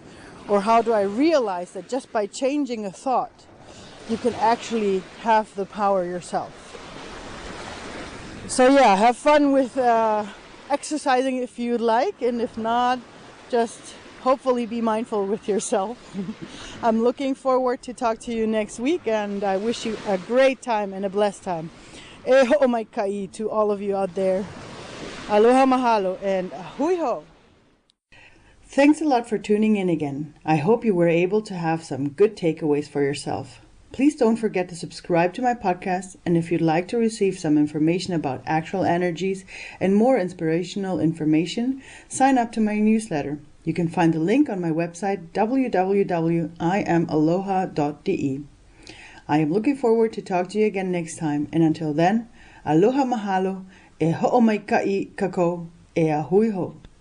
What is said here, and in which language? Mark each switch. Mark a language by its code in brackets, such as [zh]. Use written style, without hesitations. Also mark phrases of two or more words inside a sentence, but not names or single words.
[en] Or how do I realize that just by changing a thought, you can actually have the power yourself? So yeah, have fun with exercising if you'd like, and if not, just hopefully be mindful with yourself. I'm looking forward to talk to you next week, and I wish you a great time and a blessed time. [haw] E ho'o mai kai [en] to all of you out there. [haw] Aloha mahalo [en] and [haw] hui ho. [en] Thanks a lot for tuning in again. I hope you were able to have some good takeaways for yourself. Please don't forget to subscribe to my podcast, and if you'd like to receive some information about actual energies and more inspirational information, sign up to my newsletter. You can find the link on my website www.iamaloha.de. I am looking forward to talk to you again next time, and until then, [haw] aloha mahalo, e ho'omaikai kako, e a hui ho.